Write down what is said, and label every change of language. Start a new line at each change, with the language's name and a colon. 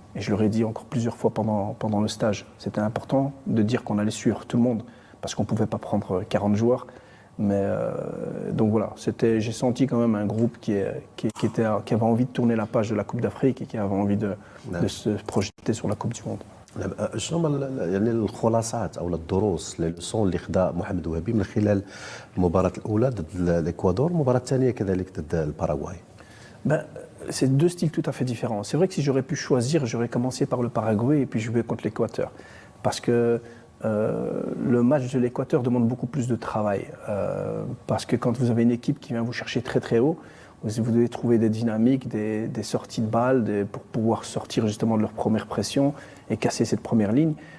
French: Et je leur ai dit encore plusieurs fois pendant le stage. C'était important de dire qu'on allait suivre tout le monde, parce qu'on ne pouvait pas prendre 40 joueurs. Mais donc voilà, j'ai senti quand même un groupe qui avait envie de tourner la page de la Coupe d'Afrique et qui avait envie de se projeter sur la Coupe du Monde.
Arabic: شنو هما يعني الخلاصات او الدروس اللي خدا محمد وهبي من خلال المباراه الاولى ضد الاكوادور والمباراه الثانيه كذلك ضد الباراغواي؟
French: C'est deux styles tout à fait différents. C'est vrai que si j'aurais pu choisir, j'aurais commencé par le Paraguay et puis jouer contre l'Équateur. Parce que le match de l'Équateur demande beaucoup plus de travail. Parce que quand vous avez une équipe qui vient vous chercher très haut, vous devez trouver des dynamiques, des sorties de balles pour pouvoir sortir justement de leur première pression et casser cette première ligne.